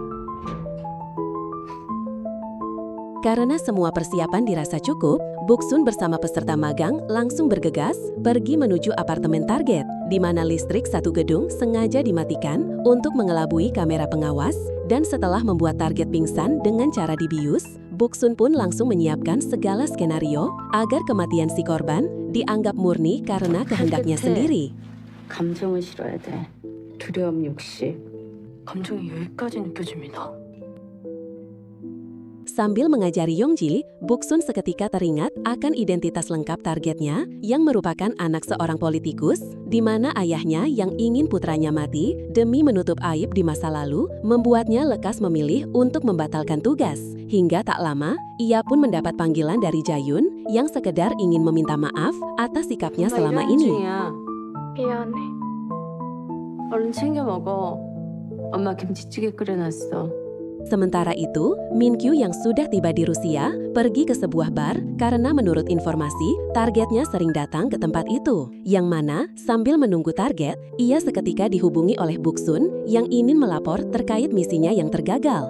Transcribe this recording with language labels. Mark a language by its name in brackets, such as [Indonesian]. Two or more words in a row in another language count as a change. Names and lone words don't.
[Indonesian] Karena semua persiapan dirasa cukup, Buksun bersama peserta magang langsung bergegas pergi menuju apartemen target, di mana listrik satu gedung sengaja dimatikan untuk mengelabui kamera pengawas, dan setelah membuat target pingsan dengan cara dibius, Buksun pun langsung menyiapkan segala skenario agar kematian si korban dianggap murni karena kehendaknya sendiri. [Korean] 감정을 실어야 돼. 두려움, 욕심. 감정이 여기까지 느껴집니다. [Indonesian] Sambil mengajari Yongji, Buksun seketika teringat akan identitas lengkap targetnya yang merupakan anak seorang politikus, di mana ayahnya yang ingin putranya mati demi menutup aib di masa lalu, membuatnya lekas memilih untuk membatalkan tugas. Hingga tak lama, ia pun mendapat panggilan dari Jayun yang sekedar ingin meminta maaf atas sikapnya selama ini. [Korean] 미안해. 얼른 챙겨 먹어. 엄마 김치찌개 끓여놨어. [Indonesian] Sementara itu, Min-kyu yang sudah tiba di Rusia pergi ke sebuah bar karena menurut informasi, targetnya sering datang ke tempat itu. Yang mana, sambil menunggu target, ia seketika dihubungi oleh Buksun yang ingin melapor terkait misinya yang tergagal.